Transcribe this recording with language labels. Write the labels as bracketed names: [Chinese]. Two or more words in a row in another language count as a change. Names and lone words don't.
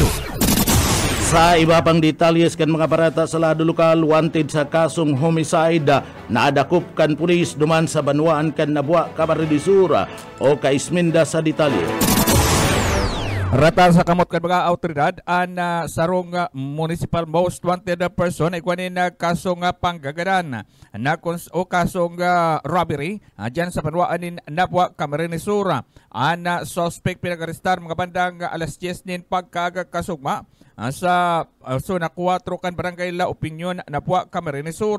[Bikol] Sa iba pang detalyes kan mga barata sa lado lokal, wanted sa kasong homicide na adakop kan pulis duman sa Banwaan kan Nabua, Camarines Sur o Kaisminda sa detalye. Rata sa kamot kan mga autoridad an sarong [English] municipal most wanted person [Bikol] ay kuanin na kasong panggagadan na o kasong robbery dyan sa Panuaan ni Nabwa, Camarines Sur. An suspect pinag-arestar mga bandang alas 10 nin pagkagakasugma sa Zona 4 kan Barangay La Opinion, Nabwa, Camarines Sur.